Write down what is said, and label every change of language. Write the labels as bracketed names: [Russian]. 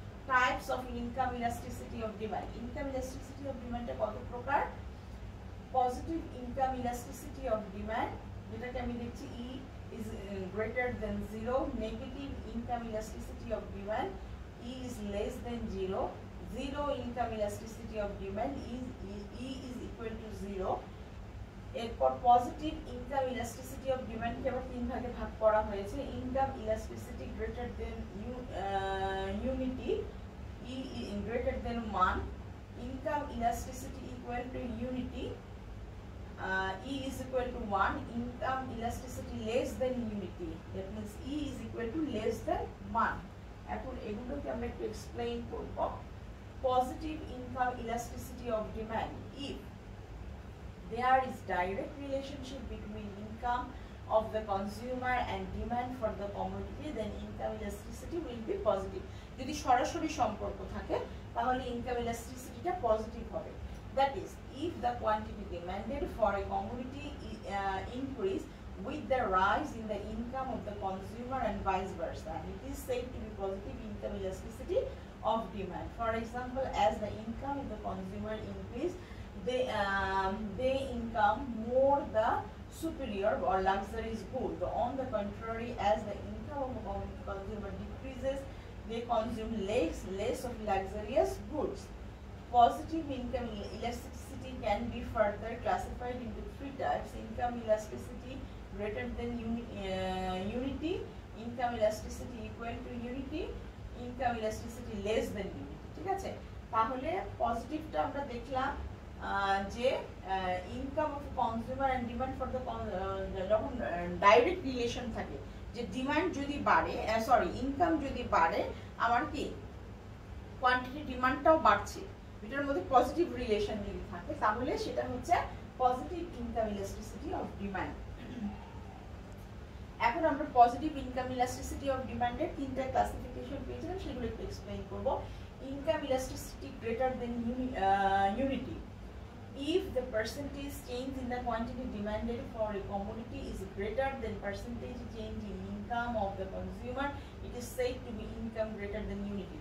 [English] Types of income elasticity of demand. Income elasticity of ডিমান্ডে [Bangla] কত প্রকার? [English] positive income elasticity of demand, [Bangla] যেটাকে আমি দেখছি [English] E is greater than 0. Negative income elasticity of demand, E is less than 0. Zero income elasticity of demand, E is equal to 0. [Bangla] এরপর positive income elasticity of demand কে আবার তিন ভাগে ভাগ করা হয়েছে। [English] Income elasticity greater than unity, E greater than 1. Income elasticity equal to unity, E is equal to 1. Income elasticity less than unity, that means E is equal to less than 1. [Bangla] এখন এগুলোকে আমরা একটু এক্সপ্লেইন করব। [English] Positive income elasticity of demand, if there is direct relationship between income of the consumer and demand for the commodity, then income elasticity will be positive. [Bangla] যদি সরাসরি সম্পর্ক থাকে তাহলে ইনকাম ইলাস্টিসিটিটা পজিটিভ হবে। [English] That is, if the quantity demanded for a commodity increase with the rise in the income of the consumer and vice versa, it is said to be positive income elasticity of demand. For example, as the income of the consumer increase, they income more the superior or luxurious good. On the contrary, as the income of the consumer decreases, they consume less of luxurious goods. Positive income elasticity can be further classified into three types: income elasticity greater than unity, income elasticity equal to unity, income elasticity less than unity. [Bangla] ঠিক আছে, তাহলে পজিটিভটা আমরা দেখলাম যে [English] income of consumer and demand for the, [Bangla] যখন direct relation থাকে যে demand যদি বাড়ে, ইনকাম যদি বাড়ে আমার কি কোয়ান্টিটি ডিমান্ডটাও বাড়ছে, দুইটার মধ্যে পজিটিভ রিলেশন যদি থাকে তাহলে সেটা হচ্ছে positive income elasticity of demand. এখন আমরা পজিটিভ ইনকাম ইলাস্টিসিটি অফ ডিমান্ডের তিনটা ক্লাসিফিকেশন পেয়েছিলাম, সেগুলো একটু এক্সপ্লেইন করব। [English] Income elasticity greater than unity. If the percentage change in the quantity demanded for a commodity is greater than percentage change in income of the consumer, it is said to be income greater than unity.